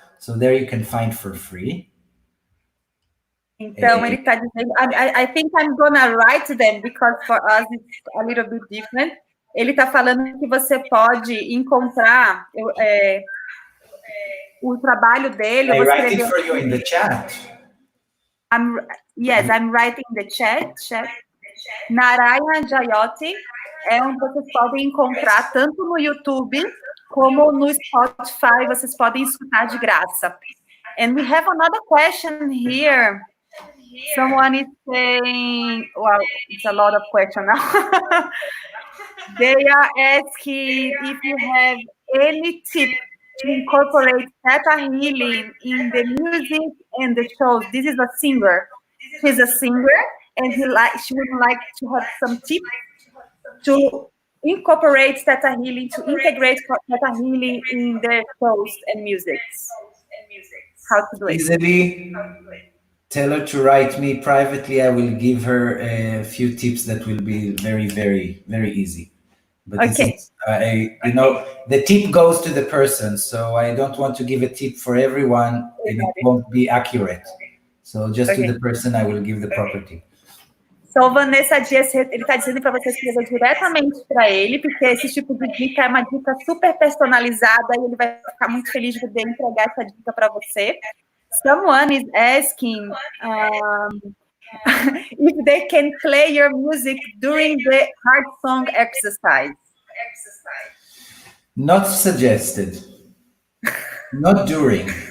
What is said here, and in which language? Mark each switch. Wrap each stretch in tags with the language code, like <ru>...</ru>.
<en>So there you can find for free.</en> <pt>Então, ele está dizendo,</pt> <en>I think I'm gonna write them, because for us it's a little bit different.</en> <pt>Ele está falando que você pode encontrar o trabalho dele.</pt> <en>I write it for you in the chat. I'm writing the chat.</en> <pt>Narayan Jyoti é onde vocês podem encontrar tanto no YouTube como no Spotify. Vocês podem escutar de graça.</pt> <en>And we have another question here. Someone is saying, well, it's a lot of questions now. They are asking if you have any tip to incorporate Thetahealing in the music and the shows. This is a singer. She's a singer, and she would like to have some tips to incorporate Thetahealing, to integrate Thetahealing in their shows and music. How to do it? Easily. Tell her to write me privately. I will give her a few tips that will be very, very, very easy. But okay. The tip goes to the person, so I don't want to give a tip for everyone, and it won't be accurate. So just to the person, I will give the proper tip.</en> <pt>So, Vanessa Dias, ele está dizendo para você escrever diretamente para ele, porque esse tipo de dica é uma dica super personalizada e ele vai ficar muito feliz de poder entregar essa dica para você.</pt> <en>Someone is asking if they can play your music during the heart song exercise. Not suggested. Not during.</en>